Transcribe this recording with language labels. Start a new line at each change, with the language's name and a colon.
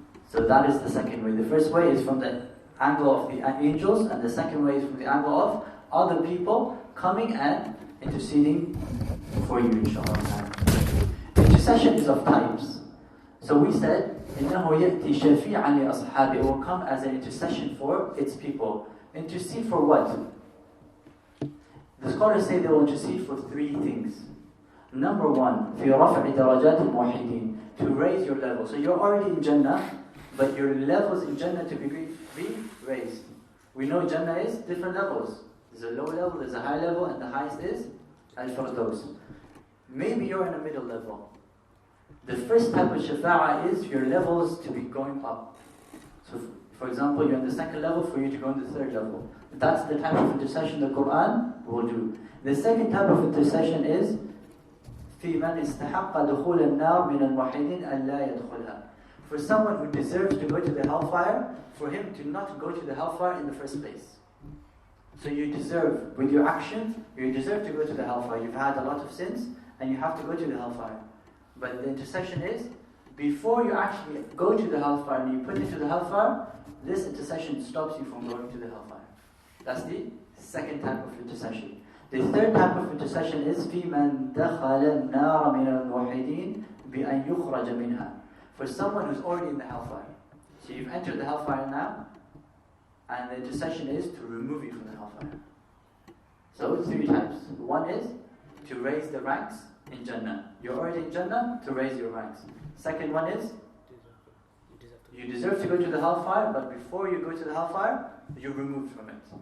English: So that is the second way. The first way is from the angle of the angels, and the second way is from the angle of other people coming and interceding for you, inshallah. Intercession is of types. So we said,
Arabic: إِنَّهُ يَأْتِي شَفِيعًا لِأَصْحَابِهِ.
English: It will come as an intercession for its people. Intercede for what? The scholars say they will intercede for 3 things. Number 1,
Arabic: فِي رَفْعِ دَرَجَاتِ الْمُوحِدِينَ.
English: To raise your level. So you're already in Jannah, but your levels in Jannah to be raised. We know Jannah is different levels. There's a low level, there's a high level, and the highest is Al-Firdaus. Maybe you're in a middle level. The first type of shafa'ah is your levels to be going up. So, for example, you're in the second level, for you to go in the third level. That's the type of intercession the Quran will do. The second type of intercession is
Arabic: في من استحق دخول النار من الموحدين أن لا يدخلها.
English: For someone who deserves to go to the hellfire, for him to not go to the hellfire in the first place. So you deserve, with your actions, you deserve to go to the hellfire. You've had a lot of sins, and you have to go to the hellfire. But the intercession is before you actually go to the hellfire and you put into the hellfire, this intercession stops you from going to the hellfire. That's the second type of intercession. The third type of intercession is
Arabic: في من دخل النار من الموحدين بأن يخرج منها.
English: For someone who's already in the hellfire. So you've entered the hellfire now, and the intercession is to remove you from the hellfire. So three types. One is to raise the ranks in Jannah. You're already in Jannah, to raise your ranks. Second one is you deserve to go to the hellfire, but before you go to the hellfire, you're removed from it.